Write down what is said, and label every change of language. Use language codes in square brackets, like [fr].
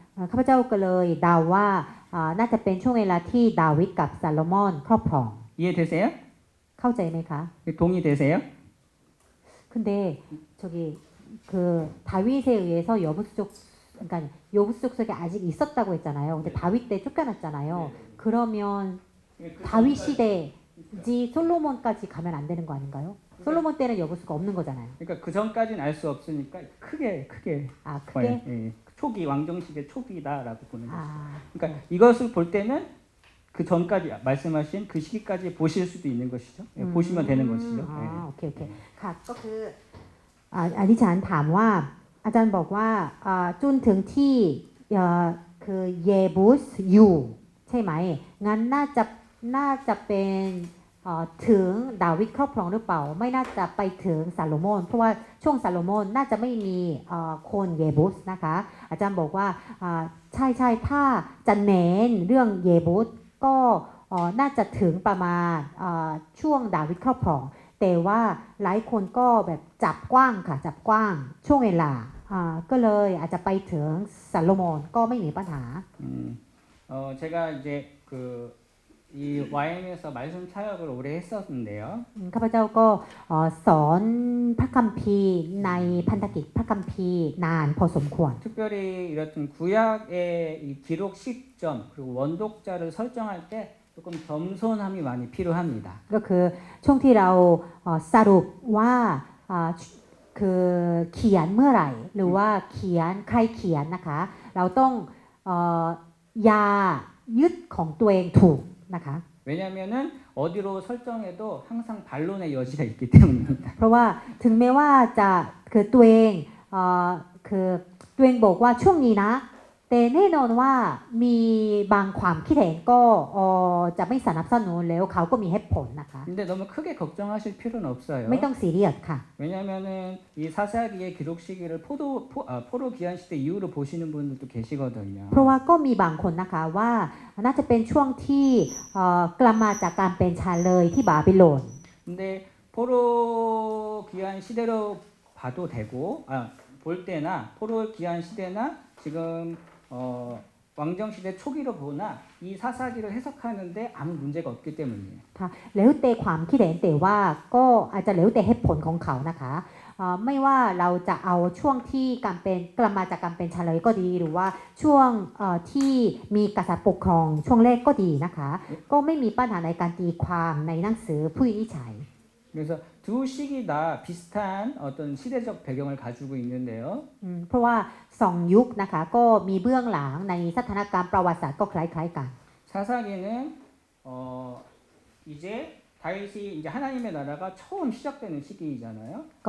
[th] ข้าพเจ้าก็เลยเดาว่าน่าจะเป็นช่วงเวลาที่ดาวิดกับซาโลมอนครอบครอง [ko] 이해되세요? [th] เข้าใจไหมคะ [ko] 동의되세요? 근데 저기 그 다윗에 의해서 그러니까 여부스 족속이 아직 있었다고 했잖아요. 근데 다윗 때 쫓겨났잖아요. 그러면 다윗 시대지 솔로몬까지 가면 안 되는 거 아닌가요? 솔로몬 때는 여부스가 없는 거잖아요. 그러니까 그 전까지는 알 수 없으니까 크게 아 봐요. 크게? 예. 초기 왕정 시대 초기다라고 보는 거죠. 아 그러니까 이것을 볼 때는 그 전까지 말씀하신 그 시기까지 보실 수도 있는 것이죠. 예, 보시면 되는 것이죠. [th] โอเคค่ะก็คืออธิษฐานถามว่าอาจารย์บอกว่าจนถึงที่คือเยบุสอยู่ใช่ไหมงั้นน่าจะเป็น ถึงดาวิดครอบครองหรือเปล่าไม่น่าจะไปถึงซาโลมอนเพราะว่าช่วงซาโลมอนน่าจะไม่มีคนเยบุสนะคะอาจารย์บอกว่าใช่ถ้าจะเน้นเรื่องเยบุสก็น่าจะถึงประมาณช่วงดาวิดครอบครองแต่ว่าหลายคนก็แบบจับกว้างค่ะจับกว้างช่วงเวลาก็เลยอาจจะไปถึงซาโลมอนก็ไม่มีปัญหา [ko] 제가 이제 이 YM에서 말씀 사역을 오래 했었는데요. [th] ข้าพเจ้าก็สอนพระคัมภีร์ในพันธกิจพระคัมภีร์นานพอสมควร [ko] 특별히 이렇던 구약의 이 기록 시점 그리고 원독자를 설정할 때 조금 겸손함이 많이 필요합니다. [th] ก็คือช่วงที่เราสรุปว่าคือเขียนเมื่อไหร่หรือว่าใครเขียนนะคะเราต้องอย่ายึดของตัวเองถูกนะคะ [ko] 왜냐하면은 어디로 설정해도 항상 반론의 여지가 있기 때문입니다. [th] เพราะว่าถึงแม้ว่าจะคือตัวเองคือตัวเองบอกว่าช่วงนี้นะแต่แน่นอนว่ามีบางความคิดเห็นก็จะไม่สนับสนุนแล้วเขาก็มีเหตุผลนะคะ [ko] 근데 너무 크게 걱정하실 필요는 없어요. [th] ไม่ต้องซีเรียสค่ะ [ko] 왜냐하면은 이 사사기의 기록 시기를 포로 귀환 시대 이후로 보시는 분들도 계시거든요. [th] เพราะว่าก็มีบางคนนะคะว่าน่าจะเป็นช่วงที่กลับมาจากการเป็นชาเลยที่บาบิโลน [ko] 근데 포로 귀환 시대로 봐도 되고 볼 때나 포로 귀환 시대나 지금 왕정 시대 초기로 보나 이 사사기를 해석하는데 아무 문제가 없기 때문이에요. [th] ค่ะแล้วแต่ความคิดเห็นแต่ว่าก็อาจจะแล้วแต่เหตุผลของเขานะคะไม่ว่าเราจะเอาช่วงที่การเป็นกลับมาจากการเป็นชาเลยก็ดีหรือว่าช่วงที่มีกษัตริย์ปกครองช่วงแรกก็ดีนะคะก็ไม่มีปัญหาในการตีความในหนังสือผู้วินิจฉัย [ko] 그래서 두 시기 다 비슷한 어떤 시대적 배경을 가지고 있는데요. [th] เพราะว่าสองยุคนะคะก็มีเบื้องหลังในสถานการณ์ประวัติศาสตร์ก็คล้ายๆกัน [ko] 사사기는 이제 다윗이 이제 하나님의 나라가 처음 시작되는 시기이잖아요.